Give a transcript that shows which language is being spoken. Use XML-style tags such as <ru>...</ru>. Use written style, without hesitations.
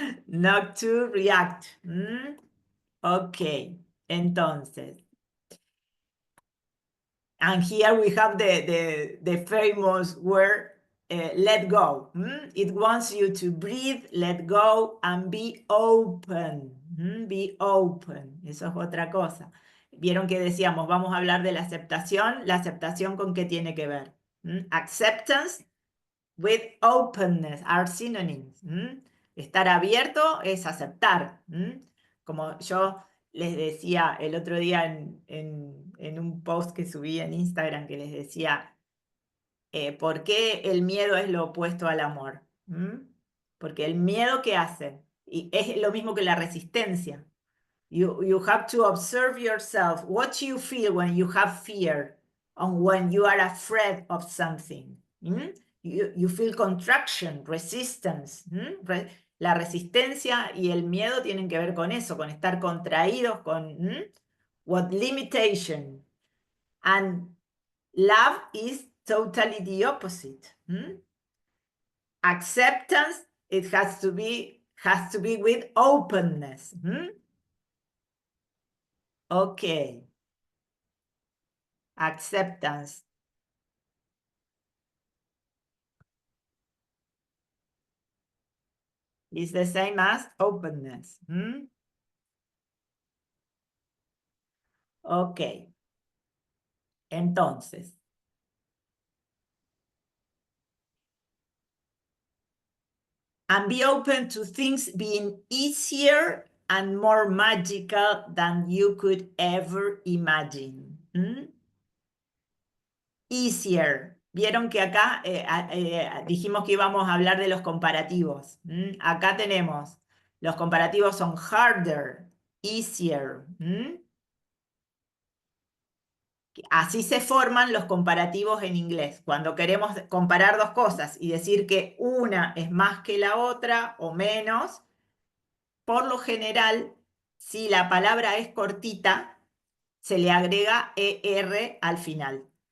<en>Not to react. Okay, entonces. And here we have the famous word, let go. It wants you to breathe, let go, and be open. Be open.</en> <es>Eso es otra cosa. Vieron que decíamos, vamos a hablar de la aceptación. ¿La aceptación con qué tiene que ver?</es> <en>Acceptance with openness are synonyms.</en> <es>Estar abierto es aceptar. Como yo les decía el otro día en un post que subí en Instagram, que les decía, ¿por qué el miedo es lo opuesto al amor? Porque el miedo, ¿qué hace? Y es lo mismo que la resistencia.</es> <en>You have to observe yourself, what you feel when you have fear, and when you are afraid of something. You feel contraction, resistance.</en> <es>La resistencia y el miedo tienen que ver con eso, con estar contraídos, con</es> <en>what limitation. And love is totally the opposite. Acceptance, it has to be with openness. Okay. Acceptance. Is the same as openness.</en> <es>Ok. Entonces.</es> <en>And be open to things being easier and more magical than you could ever imagine. Easier.</en> <es>Vieron que acá dijimos que íbamos a hablar de los comparativos. Acá tenemos, los comparativos son harder, easier. Así se forman los comparativos en inglés. Cuando queremos comparar dos cosas y decir que una es más que la otra o menos, por lo general, si la palabra es cortita, se le agrega ER al final.</es>